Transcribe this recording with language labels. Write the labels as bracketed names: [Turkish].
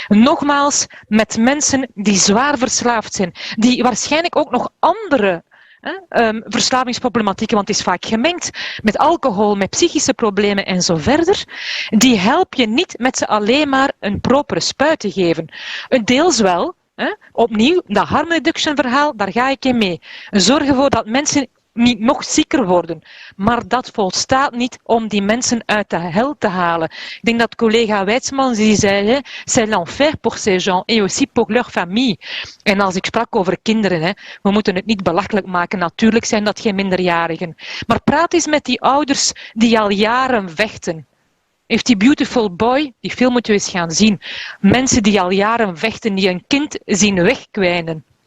[Dutch] Nogmaals, met mensen die zwaar verslaafd zijn, die waarschijnlijk ook nog andere verslavingsproblematieken, want het is vaak gemengd met alcohol, met psychische problemen en zo verder, die help je niet met ze alleen maar een propere spuit te geven. Deels wel. Opnieuw, dat harm reduction verhaal, daar ga ik in mee. Zorg ervoor dat mensen niet nog zieker worden. Maar dat volstaat niet om die mensen uit de hel te halen. Ik denk dat collega Weidsman die zei, [French] c'est l'enfer pour ces gens et aussi pour leur famille. [Dutch] En als ik sprak over kinderen, we moeten het niet belachelijk maken. Natuurlijk zijn dat geen minderjarigen. Maar praat eens met die ouders die al jaren vechten. Heeft die Beautiful Boy, die film moet je eens gaan zien. Mensen die al jaren vechten, die een kind zien wegkwijnen.